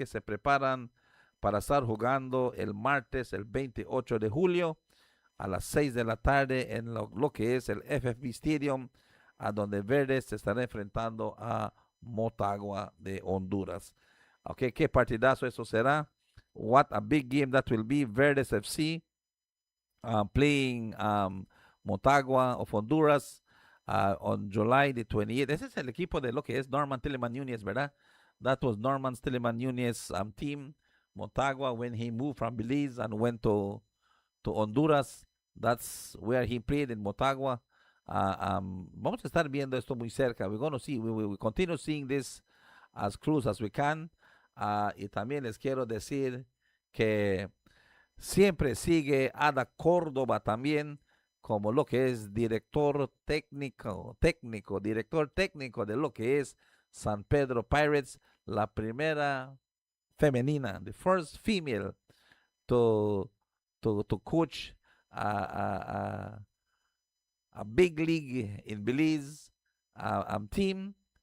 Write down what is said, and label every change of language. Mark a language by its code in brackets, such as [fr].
[es] Que se preparan para estar jugando el martes, el 28 de julio, a las 6 de la tarde en lo que es el FFB Stadium, a donde Verdes se estará enfrentando a Motagua de Honduras. Ok, qué partidazo eso será. [en] What a big game that will be. Verdes FC playing Motagua of Honduras on July the 28th. [es] Ese es el equipo de lo que es Norman Tilleman Núñez, ¿verdad? [en] That was Norman Tilleman Núñez team, Motagua, when he moved from Belize and went to Honduras. That's where he played, in Motagua. [es] Vamos a estar viendo esto muy cerca. [en] We're going to see, we will continue seeing this as close as we can. [es] Y también les quiero decir que siempre sigue Ada Córdoba también como lo que es director técnico de lo que es San Pedro Pirates, la primera femenina, [en] the first female to coach a big league in Belize team.